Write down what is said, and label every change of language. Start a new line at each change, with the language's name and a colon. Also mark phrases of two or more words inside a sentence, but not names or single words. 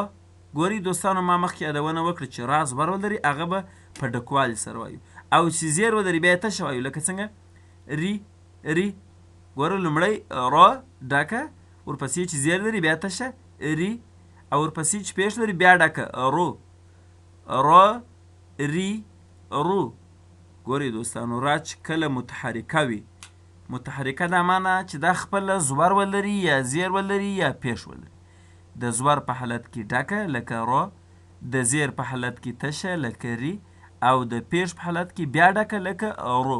Pashto: ګورئ دوستانو، ما مخکې یادونه وکړه چې را زور ولري، هغه به په ډکوالي سره وایو، او چې زیر ولري بیا یې تشه وایو، لکه څنګه ری ری. ګوره، لومړی را ډکه، ورپسې چې زیر لري بیا تشه ری، او ورپسې چې پیش لري بیا ډکه رو. را ری رو. ګورئ دوستانو، را چې کله متحرکه وي، متحرکه دا معنا چې دا خپله زور ولري یا زیر ولري یا پیش ولري. د زور په حالت کې ډکه لکه را، د زیر په حالت کې تشه لکه ری، او د پیش په حالت کې بیا ډکه لکه رو.